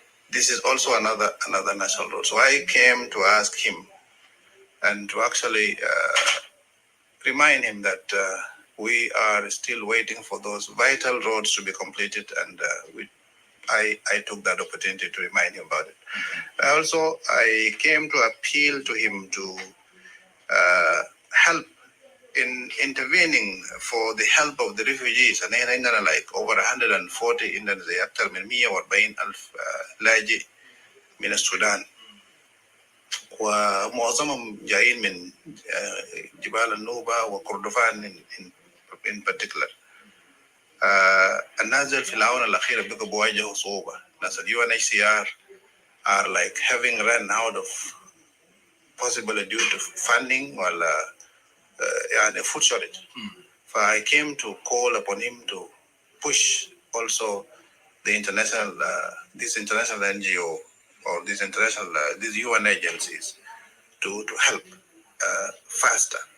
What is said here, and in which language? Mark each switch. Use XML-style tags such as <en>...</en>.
<en>This is also another national road. So I came to ask him and to actually remind him that we are still waiting for those vital roads to be completed, and I took that opportunity to remind him about it. I came to appeal to him to help in intervening for the help of the refugees. And like over 140 in the</en> <ar>أكثر من 140,000 لاجئ من السودان ومعظمهم جايين من جبال النوبة وكردفان</ar> <en>in particular.</en> <ar>الناس في الآونة الأخيرة بقوا بواجهوا صعوبة.</ar> <en>ناس UNHCR are like having run out of possibly due to funding</en> <ar>ولا يعني</ar> <en>food shortage. I came to call upon him to push also the international this international NGO or these UN agencies to help faster.</en>